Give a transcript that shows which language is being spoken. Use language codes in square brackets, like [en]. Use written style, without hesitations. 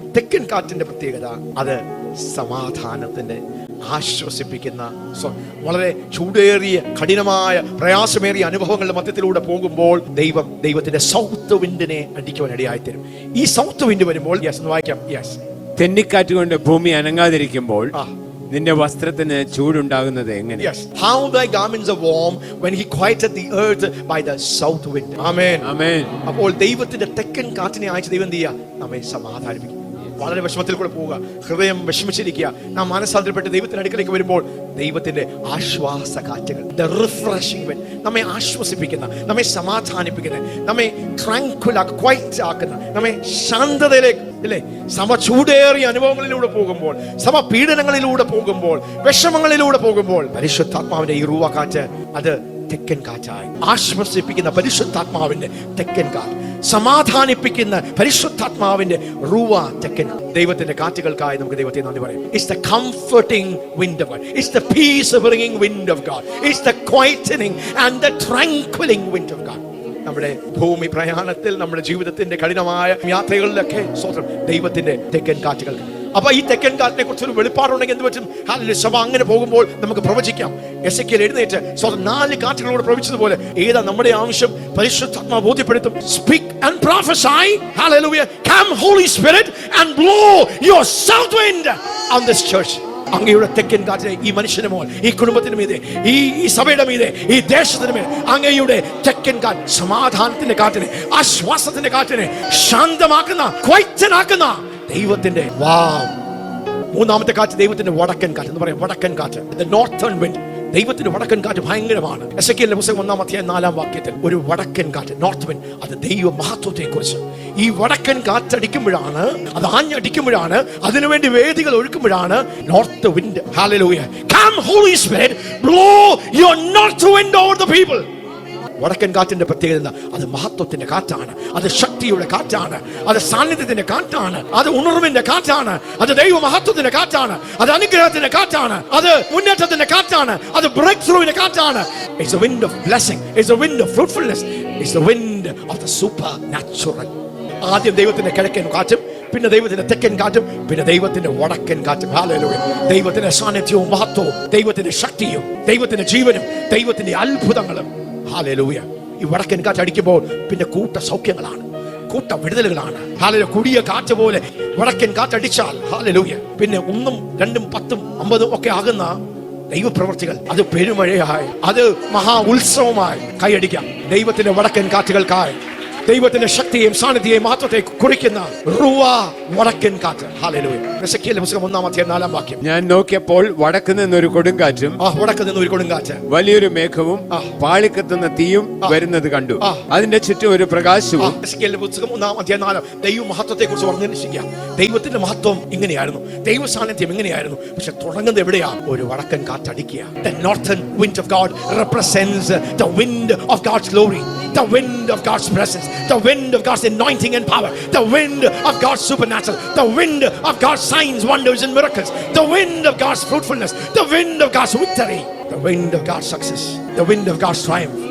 [ml] തെക്കൻ കാറ്റിന്റെ പ്രത്യേകത അത് സമാധാനത്തിന്റെ, ആശ്വസിപ്പിക്കുന്ന, വളരെ ചൂടേറിയ കഠിനമായ പ്രയാസമേറിയ അനുഭവങ്ങളുടെ മധ്യത്തിലൂടെ പോകുമ്പോൾ ദൈവത്തിന്റെ സൗത്ത് വിൻഡിനെ അടിക്കുവാൻ ഇടയായിത്തരും. ഈ സൗത്ത് വിൻഡ് വരുമ്പോൾ വായിക്കാം. തെന്നിക്കാറ്റ് കൊണ്ട് ഭൂമി അനങ്ങാതിരിക്കുമ്പോൾ നിന്റെ വസ്ത്രത്തിന് ചൂടുണ്ടാകുന്നത് എങ്ങനെ? [en] How thy garments are warm when he quieted the earth by the south wind. Amen. Amen. [ml] അപ്പോൾ ദൈവത്തിന്റെ തെക്കൻ കാറ്റിനെ അയച്ച് ദൈവം എന്ത് ചെയ്യുക? നമ്മെ സമാധാനിപ്പിക്കും. വളരെ വിഷമത്തിൽ കൂടെ പോവുക, ഹൃദയം വിഷമിച്ചിരിക്കുക, നാം മനസ്സാന്തരപ്പെട്ട് ദൈവത്തിന്റെ അടുക്കലേക്ക് വരുമ്പോൾ ദൈവത്തിന്റെ ആശ്വാസ കാറ്റുകൾ, [en] the refreshing wind, [ml] നമ്മെ ആശ്വസിപ്പിക്കുന്ന, നമ്മെ സമാധാനിപ്പിക്കുന്ന, നമ്മെ [en] tranquil quiet [ml] ആക്കുന്ന, നമ്മെ ശാന്തതയിലേക്ക്, അല്ലേ, ചൂടേറിയ അനുഭവങ്ങളിലൂടെ പോകുമ്പോൾ, പീഡനങ്ങളിലൂടെ പോകുമ്പോൾ, വിഷമങ്ങളിലൂടെ പോകുമ്പോൾ പരിശുദ്ധാത്മാവിന്റെ ഈ റൂവ കാറ്റ് അത് തെക്കൻ കാറ്റായി ആശ്വസിപ്പിക്കുന്ന പരിശുദ്ധാത്മാവിന്റെ തെക്കൻ കാറ്റ്, സമാധാനിപ്പിക്കുന്ന പരിശുദ്ധാത്മാവിന്റെ റൂവ തെക്കൻ. ദൈവത്തിന്റെ കാറ്റുകൾക്കായി നമുക്ക് ദൈവത്തെ നന്ദി പറയാം. [en] It's the comforting wind of God. It's the peace bringing wind of God. It's the quietening and the tranquilling wind of God. [ml] നമ്മുടെ ഭൂമി പ്രയാണത്തിൽ, നമ്മുടെ ജീവിതത്തിന്റെ കഠിനമായ യാത്രകളിലൊക്കെ ദൈവത്തിന്റെ തെക്കൻ കാറ്റുകൾ. അപ്പൊ ഈ തെക്കൻ കാറ്റിനെ കുറിച്ചൊരു വെളിപ്പാടുണ്ടെങ്കിൽ എന്ത് പറ്റും? സഭ അങ്ങനെ പോകുമ്പോൾ നമുക്ക് പ്രവചിക്കാം. എസെക്കിയേൽ എഴുന്നേറ്റ് 4 കാറ്റുകളോട് പ്രവചിച്ചതുപോലെ ഏതാ നമ്മുടെ ആവശ്യം പരിശുദ്ധാത്മാവ് ബോധ്യപ്പെടുത്തും. [en] Speak and prophesy. Hallelujah. Come Holy Spirit and blow your south wind on this church. [ml] അങ്ങയുടെ തെക്കൻ കാറ്റിനെ ഈ മനുഷ്യന് മേൽ, ഈ കുടുംബത്തിന് മീതെ, ഈ സഭയുടെ മീതെ, ഈ ദേശത്തിന് മേൽ അങ്ങയുടെ തെക്കൻ കാറ്റ്, സമാധാനത്തിന്റെ കാറ്റിനെ, ആശ്വാസത്തിന്റെ കാറ്റിനെ, ശാന്തമാക്കുന്ന, ക്വൈറ്റനാക്കുന്ന ദൈവത്തിന്റെ മൂന്നാമത്തെ കാറ്റ് ദൈവത്തിന്റെ വടക്കൻ കാറ്റ് എന്ന് പറയാം. വടക്കൻ കാറ്റ്, [en] the northern wind. [ml] ദൈവത്തിന്റെ വടക്കൻ കാറ്റ് ഭയങ്കരമാണ്. എസെക്കിയേലിന്റെ പുസ്തകം 1-ാം അധ്യായം 4-ാം വാക്യത്തിൽ ഒരു വടക്കൻ കാറ്റ്, നോർത്ത് വിൻഡ്, അത് ദൈവ മഹത്വത്തെ കുറിച്ച്. ഈ വടക്കൻ കാറ്റടിക്കുമ്പോഴാണ്, അത് ആഞ്ഞടിക്കുമ്പോഴാണ്, അതിനുവേണ്ടി വേദികൾ ഒരുക്കുമ്പോഴാണ് north wind. Hallelujah. [en] Come Holy Spirit, blow your north wind over the people. [ml] വടക്കൻ കാറ്റിന്റെ പ്രത്യേകത അത് മഹത്വത്തിന്റെ കാറ്റാണ്, അത് ശക്തിയുടെ കാറ്റാണ്, അത് സാന്നിധ്യത്തിന്റെ കാറ്റാണ്, അത് ഉണർവിന്റെ കാറ്റാണ്, അത് ദൈവ മഹത്വത്തിന്റെ കാറ്റാണ്, അത് അനുഗ്രഹത്തിന്റെ കാറ്റാണ്, അത് മുന്നേറ്റത്തിന്റെ കാറ്റാണ്, അത് ബ്രേക്ക് ത്രൂവിന്റെ കാറ്റാണ്. [en] It's the wind of blessing, it's the wind of fruitfulness, it's the wind of the supernatural. [ml] ആദ്യം ദൈവത്തിന്റെ കിഴക്കൻ കാറ്റും, പിന്നെ ദൈവത്തിന്റെ തെക്കൻ കാറ്റും, പിന്നെ ദൈവത്തിന്റെ വടക്കൻ കാറ്റും. ഹല്ലേലൂയ. ദൈവത്തിന്റെ സാന്നിധ്യവും മഹത്വവും, ദൈവത്തിന്റെ ശക്തിയും, ദൈവത്തിന്റെ ജീവനും, ദൈവത്തിന്റെ അത്ഭുതങ്ങളും. ഹല്ലേലൂയ. ഈ വടക്കൻ കാറ്റ് അടിക്കുമ്പോൾ പിന്നെ കൂട്ട സൗഖ്യങ്ങളാണ്, കൂട്ട വിടുതലുകളാണ്. ഹല്ലേലൂയ. കുടിയ കാറ്റ് പോലെ വടക്കൻ കാറ്റടിച്ചാൽ ഹല്ലേലൂയ പിന്നെ 1, 2, 10, 50 ഒക്കെ ആകുന്ന ദൈവപ്രവർത്തികൾ, അത് പെരുമഴയായി, അത് മഹാ ഉത്സവമായി കൈയടിക്കാം. ദൈവത്തിന്റെ വടക്കൻ കാറ്റുകൾക്കായി ദൈവത്തിന്റെ ശക്തിയെയും സാന്നിധ്യത്തെയും മഹത്വത്തെ കുറിക്കുന്ന റുവ വടക്കൻ കാറ്റ്. ഹല്ലേലൂയ. എസെക്കിയേൽ പുസ്തകം 1-ാം അധ്യായം 4-ാം വാക്യം. ഞാൻ നോക്കിയപ്പോൾ വടക്ക് നിന്നൊരു കൊടുങ്കാറ്റും, വടക്ക് നിന്നൊരു കൊടുങ്കാറ്റ്, വലിയൊരു മേഘവും പാളിക്കത്തുന്ന തീയും വരുന്നത് കണ്ടു. അതിന്റെ ചുറ്റും ഒരു പ്രകാശവും. എസെക്കിയേലിന്റെ പുസ്തകം 1-ാം അധ്യായം 4 ദൈവ മഹത്വത്തെ കുറിച്ച് വർണ്ണിക്കുക. ദൈവത്തിന്റെ മഹത്വം ഇങ്ങനെയായിരുന്നു, ദൈവ സാന്നിധ്യം ഇങ്ങനെയായിരുന്നു. പക്ഷെ തുടങ്ങുന്നത് എവിടെയാ? ഒരു വടക്കൻ കാറ്റടിക്കുക. [en] The northern wind of God represents the wind of God's glory, the wind of God's presence, the wind of God's anointing and power, the wind of God's supernatural, the wind of God's signs, wonders and miracles, the wind of God's fruitfulness, the wind of God's victory, the wind of God's success, the wind of God's triumph.